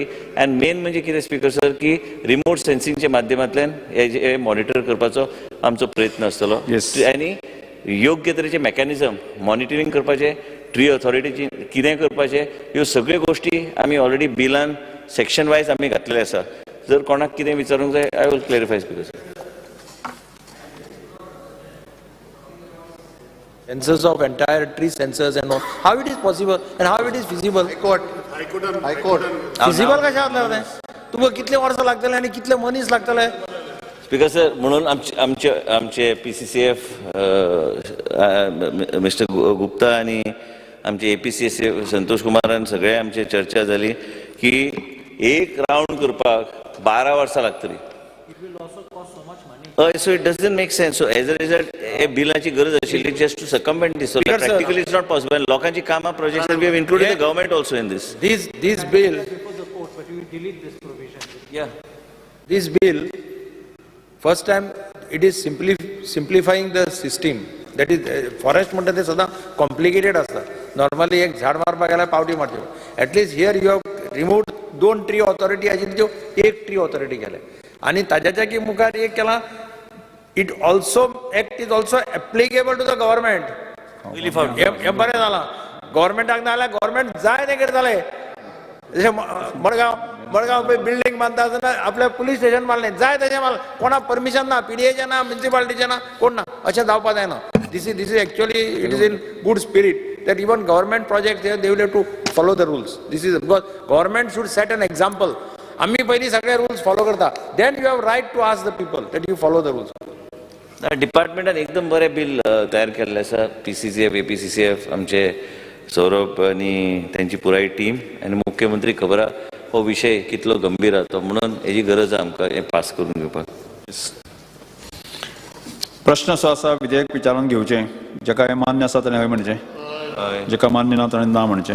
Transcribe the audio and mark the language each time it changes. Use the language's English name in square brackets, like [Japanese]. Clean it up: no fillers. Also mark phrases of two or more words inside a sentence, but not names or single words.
[Konkani] आनी मेन म्हणजे कितें [English] speaker sir [Konkani] की रिमोट सेन्सिंगच्या माध्यमांतल्यान हे मॉनिटर करपाचो आमचो प्रयत्न आसतलो आनी योग्य तरेचे मेकॅनिझम मॉनिटरींग करपाचें, ट्री ऑथॉरिटीची कितें करपाचें, ह्यो सगळ्यो गोश्टी आमी ऑलरेडी बिलान [English] section wise [Konkani] आमी घातलेले आसा. जर कोणाक कितें विचारूंक जाय [English] I will clarify speaker sir. Census of entire tree census and all. How it is possible and how it is feasible? High Court. [Konkani] Feasible कशा जातलें? तुमकां कितले वर्सां लागतले आनी कितले मनीस लागतले? [English] speaker sir [Konkani] म्हणून आमचे PCCF मिस्टर गुप्ता आणि आमचे APCCF संतोष कुमारान सगळे आमचे चर्चा जाली की एक राउंड करपाक 12 वर्सां लागतली. [English] So it doesn't make sense. So as a result, a billaची [Konkani] गरज आशिल्ली [English] just to circumvent this. So practically it's not possible. [Konkani] लोकांची कामां [English] projects we have included the government also in this. This bill. Yeah. This bill, first time it is simplifying the system. That is forest [Konkani] म्हणटा ते सदां complicated असता. Normally एक झाड मारपाक गेल्यार पावटी मारच्यो. [English] At least here you have removed 2 tree authority [Konkani] आशिल्ल्यो एक [English] tree authority केले. [Konkani] आणि ताज्या जागी मुखार एक केला. [English] It also act is also applicable to the government. [Konkani] हे बरें जालां. गव्हर्मेंटाक ना जाल्यार गव्हर्मेंट जाय ते करताले. जशें मडगांव पळय बिल्डींग बांदता आसतना आपल्या पुलीस स्टेशन मारलें जाय तेजें मारलें. कोणाक परमिशन ना, PDAचें ना, म्युनिसिपालिटीचें ना, कोण ना. अशें जावपाक जायना. [English] This is actually it is in good spirit that even government projects they will have to follow the rules. This is because government should set an example. [Konkani] आम्ही पयलीं सगळे [English] rules follow [Konkani] करता. [English] then you have right to ask the people that you follow the rules. [Konkani] डिपार्टमेंटान एकदम बरें बिल तयार केल्लें आसा. PCCF, APCCF आमचे सौरभ आनी तांची पुराय टीम आनी मुख्यमंत्री खबर आहा हो विशय कितलो गंभीर आहा तो. म्हणून हेजी गरज आहा आमकां हें पास करून घेवपाक. प्रश्न असो आसा विधेयक विचारून घेवचें, जेका हें मान्य आसा ताणें हय म्हणचें, जेका मान्य ना ताणें ना म्हणचें.